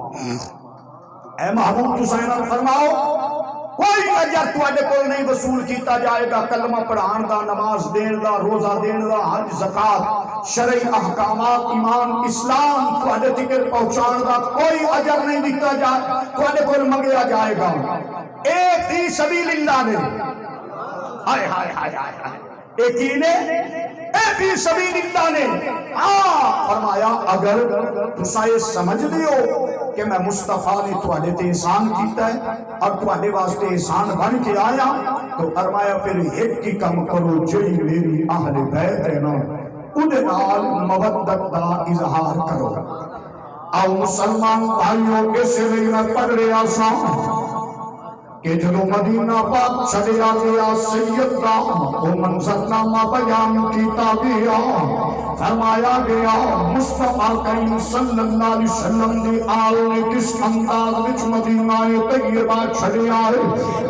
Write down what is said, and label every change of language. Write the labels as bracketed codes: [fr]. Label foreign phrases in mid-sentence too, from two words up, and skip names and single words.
[pa] اے محبوب حسین فرماؤ کوئی اجر تواڈے کول نہیں وصول کیتا جائے گا، کلمہ پڑھان دا، نماز دین دا، روزہ دین دا، حج زکات، شرعی احکامات، ایمان اسلام تواڈے تک پہنچان دا کوئی اجر نہیں دیتا جائے تواڈے کول منگیا جائے گا۔ اے [ar] فی سبیل اللہ [pa] نے، ہائے ہائے ہائے ہائے، ایک ہی نے اے [ar] فی سبیل اللہ [pa] نے فرمایا اگر تسا یہ سمجھ دیو کہ میں مصطفیٰ نے تواڈے تے احسان کیتا ہے اور تواڈے واسطے احسان بن کے آیا، تو فرمایا پھر ایک ہی کم کرو، جڑی میری اہل بیت ہے نا اُدے نال مودت دا اظہار کرو۔ آؤ مسلمان بھائیوں اسے لیے میں پڑھ رہا سا کہ جدو مدینہ پاک چھڑیا گیا سید کا وہ منظرنامہ بیان کیتا گیا، فرمایا گیا مصطفیٰ کریم [ar] صلی اللہ علیہ وسلم [pa] دی آل نے کس انداز وچ مدینہ طیبہ چھڑیا ہے۔